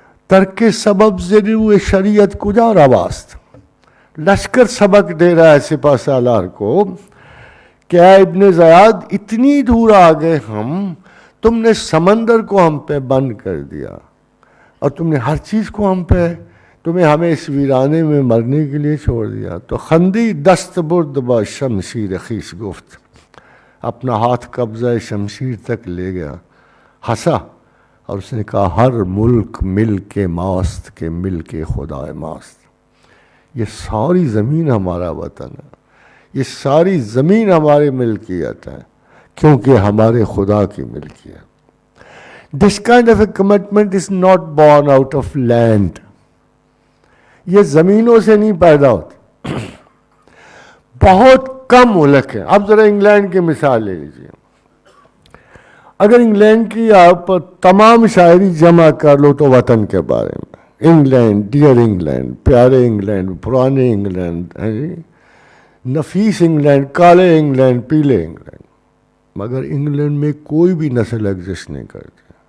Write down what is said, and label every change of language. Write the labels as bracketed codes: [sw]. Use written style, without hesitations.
[fa] ترک سبب ضرور شریعت کجا رواست. [ur] لشکر سبق دے رہا ہے سپہ سالار کو کہ اے ابن زیاد اتنی دور آ گئے ہم, تم نے سمندر کو ہم پہ بند کر دیا, اور تم نے ہر چیز کو ہم پہ, ہمیں اس ویرانے میں مرنے کے لیے چھوڑ دیا. [fa] تو خندی دست برد با شمشیر خیش گفت, [ur] اپنا ہاتھ قبضہ شمشیر تک لے گیا, ہنسا اور اس نے کہا [fa] ہر ملک مل کے ماست کے مل کے خدا ماست. [ur] یہ ساری زمین ہمارا وطن ہے, یہ ساری زمین ہماری ملکیت ہے, کیونکہ ہمارے خدا کی ملکیت. [en] This kind of a commitment is not born out of land. [ur] یہ زمینوں سے نہیں پیدا ہوتی. بہت کم ملک ہیں. اب ذرا انگلینڈ کی مثال لے لیجیے. اگر انگلینڈ کی آپ تمام شاعری جمع کر لو تو وطن کے بارے میں, انگلینڈ, ڈیئر انگلینڈ, پیارے انگلینڈ, پرانے انگلینڈ, نفیس انگلینڈ, کالے انگلینڈ, پیلے انگلینڈ, مگر انگلینڈ میں کوئی بھی نسل ایگزسٹ نہیں کرتی.